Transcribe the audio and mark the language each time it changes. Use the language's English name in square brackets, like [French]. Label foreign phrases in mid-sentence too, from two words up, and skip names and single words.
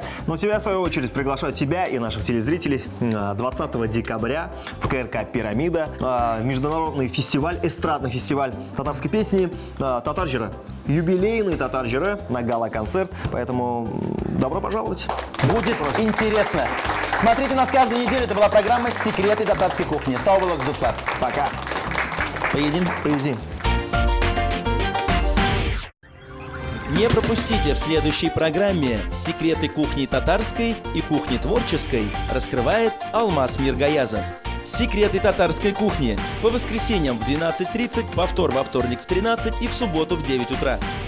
[Russian] Ну, тебя, в свою очередь, приглашаю тебя и наших телезрителей 20 декабря в КРК «Пирамида». Международный фестиваль, эстрадный фестиваль татарской песни «Татаржира». Юбилейный «Татаржира» на гала-концерт, поэтому добро пожаловать. Будет интересно. Смотрите нас каждую неделю. Это была программа «Секреты татарской кухни». [Tatar] Сау булак, дуслар. [Russian] Пока. Поедим? Поедим. Не пропустите в следующей программе «Секреты кухни татарской и кухни творческой» раскрывает Алмаз Миргаязов. «Секреты татарской кухни» по воскресеньям в 12:30, повтор во вторник в 13 и в субботу в 9 утра.